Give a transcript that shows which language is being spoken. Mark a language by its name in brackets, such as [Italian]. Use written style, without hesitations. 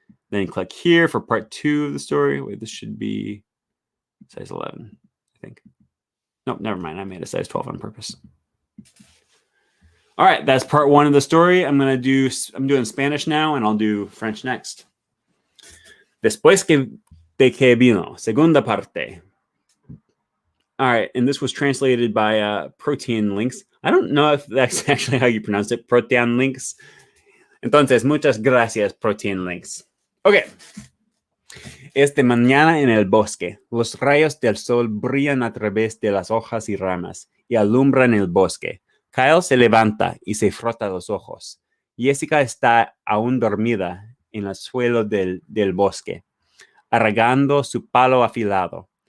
[English] Then click here for part 2 of the story. Wait, this should be size 11, I think. Nope, never mind. I made a size 12 on purpose. All right, that's part 1 of the story. I'm doing Spanish now, and I'll do French next. [Spanish] Después de que vino, segunda parte. [English] All right, and this was translated by Protein Links. I don't know if that's actually how you pronounce it, Protein Links. [Spanish] Entonces, muchas gracias, [English] Protein Links. Ok. [Spanish] Mañana en el bosque, los rayos del sol brillan a través de las hojas y ramas y alumbran el bosque. Kyle se levanta y se frota los ojos. Jessica está aún dormida en el suelo del bosque, arraigando su palo afilado.